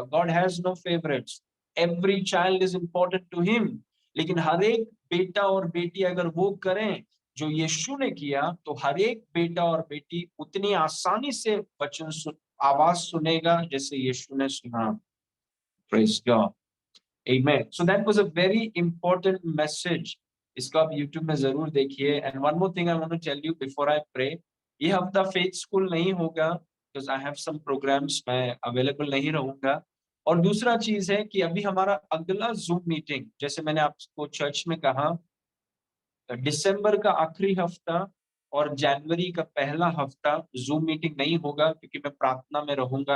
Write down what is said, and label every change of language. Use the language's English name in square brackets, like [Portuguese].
[English] God has no favourites, every child is important to him. [Hindi] लेकिन हर एक बेटा और बेटी अगर वो करें जो यीशु ने किया, तो हर एक बेटा और बेटी उतनी आसानी से आवाज सुनेगा जैसे यीशु ने सुना। [English] Praise God. Amen. So that was a very important message. [Hindi] इसको आप YouTube में जरूर देखिए। [English] And one more thing I want to tell you before I pray. [Hindi] ये हफ्ता फेथ स्कूल नहीं होगा [English] because I have some programs, [Hindi] मैं available नहीं रहूंगा। और दूसरा चीज है कि अभी हमारा अगला जूम मीटिंग, जैसे मैंने आपको चर्च में कहा, दिसंबर का आखिरी हफ्ता और जनवरी का पहला हफ्ता जूम मीटिंग नहीं होगा क्योंकि मैं प्रार्थना में रहूंगा।